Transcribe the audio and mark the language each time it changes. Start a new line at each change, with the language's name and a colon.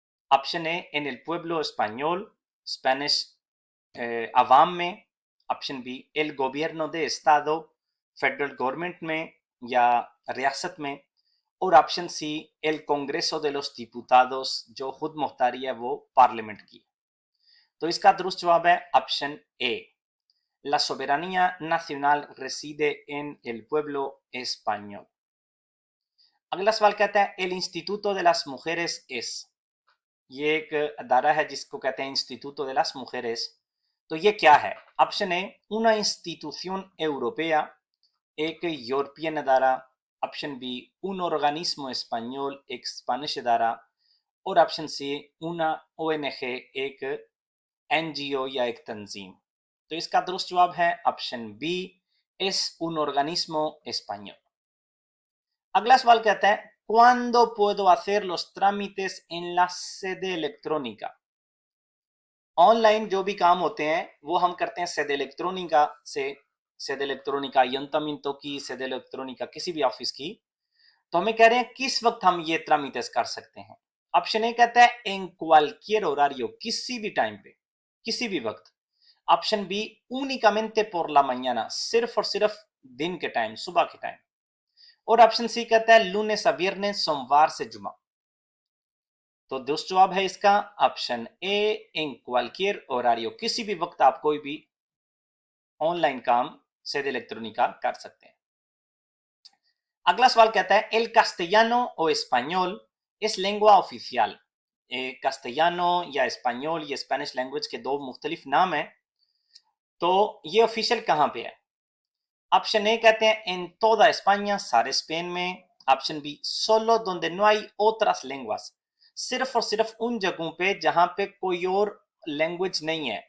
Hindi: Option A,
Spanish: en el pueblo español,
Hindi: Spanish अवाम में। Option B,
Spanish: el gobierno de estado,
Hindi: federal government में या रियासत में। और option C,
Spanish: el congreso de los diputados,
Hindi: जो खुद मुख्तारी है वो पार्लियामेंट की।
Spanish: तो इसका दुरुस्त जवाब है ऑप्शन ए, la soberanía nacional reside en el pueblo español।
Hindi: अगला सवाल कहता है,
Spanish: el instituto de las mujeres es,
Hindi: ये एक अदारा है जिसको कहते हैं इंस्टीट्यूटो
Spanish: de las mujeres।
Hindi: तो ये क्या है? Option A,
Spanish: una institución europea,
Hindi: एक European अदारा। Option B,
Spanish: un organismo español,
Hindi: एक स्पेनिश अदारा। और ऑप्शन सी,
Spanish: una ONG,
Hindi: एक एनजीओ या एक तंजीम। तो इसका दुरुस्त जवाब है option B,
Spanish: es un organismo español। अगला सवाल कहता है, ¿cuándo puedo hacer los trámites en la sede electrónica?
Hindi: Online जो भी काम होते हैं वो हम करते हैं सेड इलेक्ट्रॉनिका से, सेड इलेक्ट्रॉनिका ayuntamiento की, सेड इलेक्ट्रॉनिका किसी भी ऑफिस की। तो हमें कह रहे हैं किस वक्त हम ये ट्रामिटेस कर सकते हैं। ऑप्शन ए कहता है
Spanish: en cualquier horario,
Hindi: किसी भी टाइम पे, किसी भी वक्त। Option B,
Spanish: únicamente por la mañana,
Hindi: सिर्फ और सिर्फ दिन के टाइम, सुबह के टाइम। और ऑप्शन सी कहता है
Spanish: lunes a viernes,
Hindi: सोमवार से जुमा। तो दोस्त जवाब है इसका ऑप्शन ए, इन क्वालियर होरारियो, किसी भी वक्त आप कोई भी ऑनलाइन काम सेड इलेक्ट्रॉनिका कर सकते हैं।
Spanish: अगला सवाल कहता है एल castellano o español es lengua oficial।
Hindi: castellano या español ये स्पेनिश लैंग्वेज के दो मुख्तलिफ नाम हैं, तो ये ऑफिशियल कहाँ पे है? ऑप्शन ए कहते हैं
Spanish: en toda España,
Hindi: सारे स्पेन में। Option B
Spanish: solo donde no hay otras lenguas,
Hindi: सिर्फ और सिर्फ उन जगहों पे जहां पे कोई और लैंग्वेज नहीं है।